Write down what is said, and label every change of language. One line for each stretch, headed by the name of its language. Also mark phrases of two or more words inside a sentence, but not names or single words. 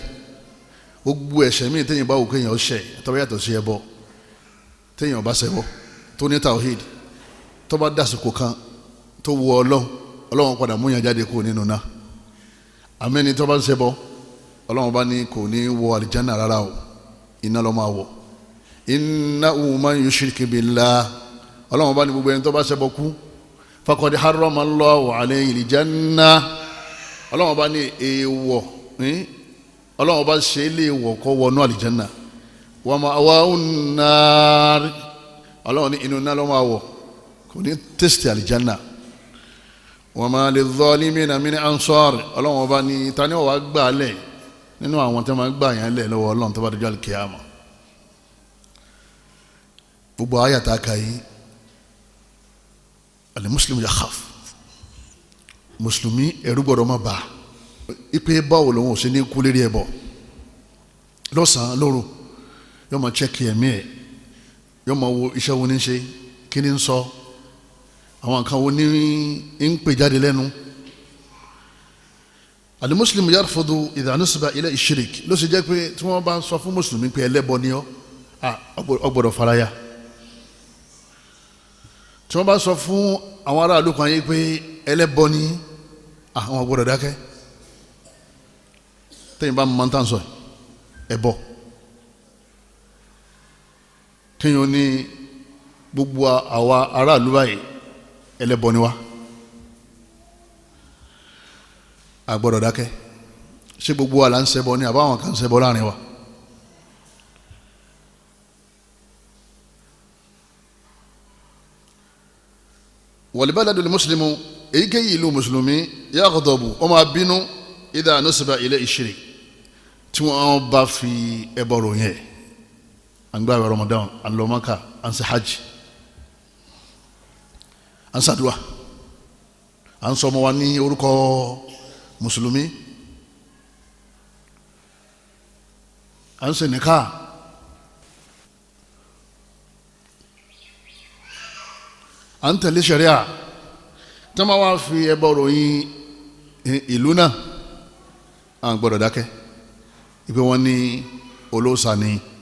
Yoruba: Gbogbo ẹ̀ṣẹ̀ míì téèyàn bá wù kéèyàn ṣẹ̀ tó bá yàtọ̀ sí ẹbọ téèyàn bá ṣẹbọ tó ní tawhid tó bá dásìkò kan tó wù Ọlọ́run padà mú yàn jáde kúrò nínú náà. Àmẹ́ni tó bá ń ṣẹbọ Ọlọ́run bá ní kò ní wọ àlìjánà rárá o iná ló máa wọ̀.
Arabic: إنه من يشرك بالله
Yoruba: Ọlọ́run bá ní gbogbo ẹni tó bá ṣẹbọ kú
Arabic: فقد حرم الله عليه الجنة.
Yoruba: Ọlọ́run bá ní èèwọ̀ Ọlọ́run bá ṣe é léèwọ̀ kó wọnú àlìjánà.
Arabic: ومأواه النار
Yoruba: Ọlọ́run ní inú náà ló máa wọ̀ kò ní tẹ́sítì àlìjánà.
Arabic: وما للظالمين من أنصار
Yoruba: Ọlọ́run bá ní tani ó wá gbà lẹ̀ nínú àwọn tó máa gbà yẹn lẹ̀ lọ́wọ́ Ọlọ́run tó bá dọjọ́ àlìkìyámà. gbogbo ayata kayi
Arabic: المسلم يخاف
Yoruba: mùsùlùmí ẹ̀rù gbọ́dọ̀ má bà ipe báwo lòun ò sí ní kú lérí ẹbọ lọ́sàn-án lóru yóò máa chẹ́kì ẹ̀mí ẹ̀ yóò máa wo iṣẹ́ wo ní ṣe kí ni ń sọ àwọn nǹkan wo ní ń pè jáde lẹ́nu.
Arabic: المسلم يرفض إذا نسب إلى الشرك
Yoruba: ló sì jẹ́ pé tí wọ́n bá sọ fún mùsùlùmí pé ẹlẹ́bọ ni ọ́ ọ gbọ́dọ̀ faraya. tí wọ́n bá sọ fún àwọn aráàlú kan yìí pé ẹlẹ́bọ ni àwọn gbọ́dọ̀ dákẹ́. tẹ́yìn bá mọ́ tán sọ ẹbọ kíyàn ní gbogbo àwa aráàlú báyìí ẹlẹ́bọ ni wá a gbọ́dọ̀ dákẹ́. ṣé gbogbo wa là ń ṣẹbọ ni àbáwọn kan ń ṣẹbọ láàrin wa.
Arabic: والبلد المسلم
Yoruba: èyíkéyìí ìlú mùsùlùmí yaghdabu ó máa bínú
Arabic: إذا نسب إلى الشرك
Yoruba: tí wọ́n bá fi ẹbọ ròyìn ẹ̀ à ń gbààwẹ̀ Ramadan à ń lọ Mákà à ń ṣe hajj à ń ṣàdúà à ń sọ ọmọ wa ní orúkọ mùsùlùmí à ń ṣe nìka à ń tẹ̀lé ṣẹ̀ríà tí wọ́n wá fi ẹbọ ròyìn ìlú náà à ń gbọ́dọ̀ dákẹ́ ìpè wọn ní olóòṣà ni